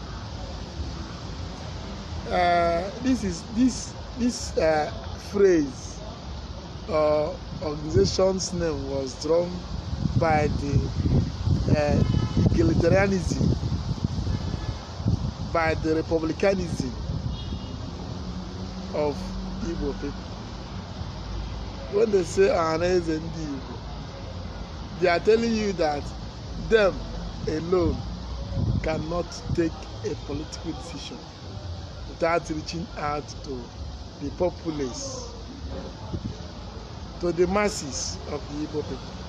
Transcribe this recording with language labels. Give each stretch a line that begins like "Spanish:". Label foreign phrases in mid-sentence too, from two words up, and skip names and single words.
English: This phrase or organization's name was drawn by the egalitarianism, by the republicanism of Igbo people. When they say Ohaneze Ndi Igbo, they are telling you that them alone cannot take a political decision without reaching out to the populace, to the masses of the Igbo people.